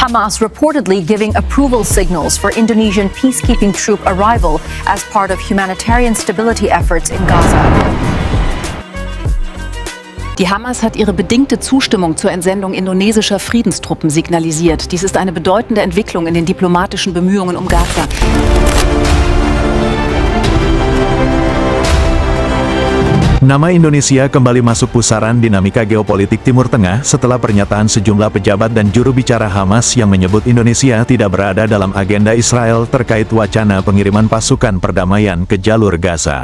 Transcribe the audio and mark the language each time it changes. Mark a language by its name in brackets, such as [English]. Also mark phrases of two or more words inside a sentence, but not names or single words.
[English] Hamas reportedly giving approval signals for Indonesian peacekeeping troop arrival as part of humanitarian stability efforts in Gaza. [German] Die Hamas hat ihre bedingte Zustimmung zur Entsendung indonesischer Friedenstruppen signalisiert. Dies ist eine bedeutende Entwicklung in den diplomatischen Bemühungen um Gaza. [Indonesian] Nama Indonesia kembali masuk pusaran dinamika geopolitik Timur Tengah setelah pernyataan sejumlah pejabat dan juru bicara Hamas yang menyebut Indonesia tidak berada dalam agenda Israel terkait wacana pengiriman pasukan perdamaian ke jalur Gaza.